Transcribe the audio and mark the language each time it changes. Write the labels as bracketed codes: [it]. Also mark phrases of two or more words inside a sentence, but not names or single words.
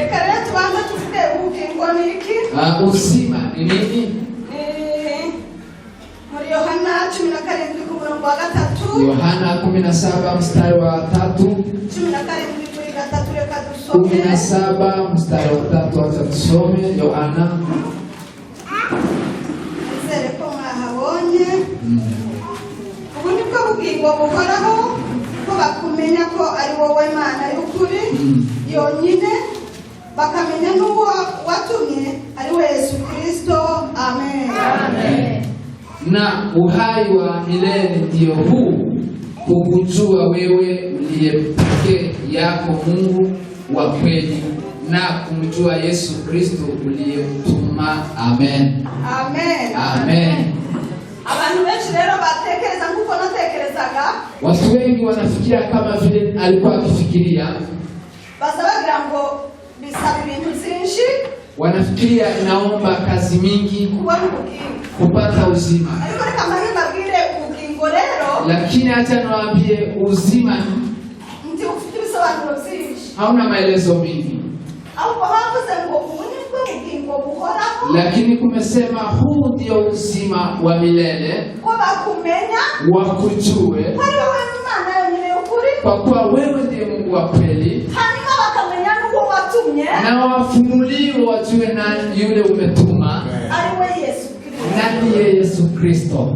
[sw] Uzima ni nini? Yohana 17 mstari wa 3. 17 mstari wa 3, acha tusome Yohana. [rw] Buhoraho ko bakumenya ko ari wowe Mana y'ukuri yonyine, bakamenya n'uwo watumye ari we Yesu Kristo. Amen. Amen. [sw] Na uhai wa milele ndio huu, kukujua wewe uliye pekee yako Mungu wa kweli, na kumjua Yesu Kristo uliyemtuma. Amen. Amen. Amen. [rw] Abantu benshi rero batekereza nguko natekerezaga. [sw] Watu wengi wanafikiria kama vile alikuwa akifikiria. [rw] Basabagira ngo bisaba ibintu byinshi. [sw] Wanafikiria inaomba kazi mingi kupata uzima. Lakini acha niwaambie uzima hauna maelezo mingi. Lakini kumesema huu ndio uzima wa milele, wakujue kwa kuwa wewe ndiye Mungu wa kweli, na wafunuliwe wajue na yule umetuma, nani ye Yesu Kristo.